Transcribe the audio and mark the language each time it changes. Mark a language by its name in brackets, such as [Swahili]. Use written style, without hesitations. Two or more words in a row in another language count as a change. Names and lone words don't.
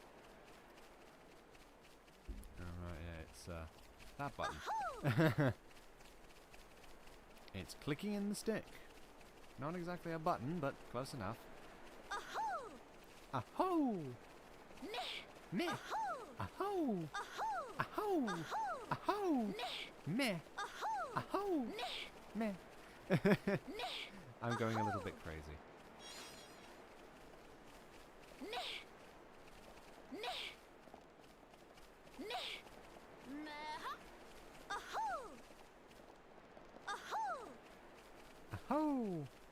[English] Alright, yeah, it's that button. It's clicking in the stick. Not exactly a button, but close enough. Ahoo! Aho! Meh! Meh! Ahoo! Aho! Ahoo! Aho! Ahoo! Aho! Meh! Ahoo! Aho! Meh! I'm going a little bit crazy. Aho!